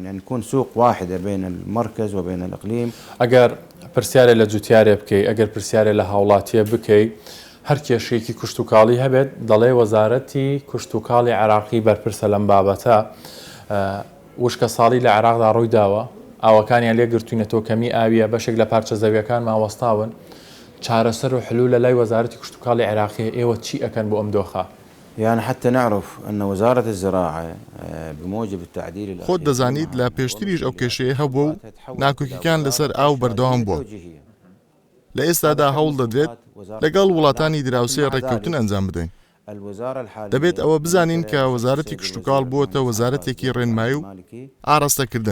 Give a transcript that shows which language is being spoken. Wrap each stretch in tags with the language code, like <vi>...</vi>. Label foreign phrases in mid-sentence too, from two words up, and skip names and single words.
<ckb>ئەگەر پرسیارێ لە جوتیارێ بکەی، ئەگەر پرسیارێ لە هاوڵاتیە بکەی، هەر کێشەیەکی کوشتتوکاڵی هەبێت دەڵێ وەزارەتی کوشتتوکاڵی عێراقی بەرپرسە لەم بابەتە. وشکە ساڵی لە عێراقدا ڕووی داوە، ئاوەکانیان لێ گرتوینەتەوە کەمی ئاویە، بەشێک لە پارچە زەویەکان ماوەستاون. چارەسەر و حلول لە لای وەزارەتی کوشتتوکاڵی عێراقی ئێوە چی ئەکەن بۆ ئەم دۆخە؟</ckb> <ar>يعني حتى نعرف أن وزارة الزراعة بموجب التعديل</ar> <ckb>خۆت دەزانیت لە پێشتریش ئەو کێشەیە هەبوو و ناکۆکیەکان لەسەر ئاو بەردەوام بووە. لە ئێستادا هەوڵ دەدرێت لەگەڵ وڵاتانی دراوسێ ڕێککەوتن ئەنجام بدەین. دەبێت ئەوە بزانین کە وەزارەتی کوشتتوکاڵ بووەتە وەزارەتێکی ڕێنمایی و ئاڕاستەکردن.</ckb>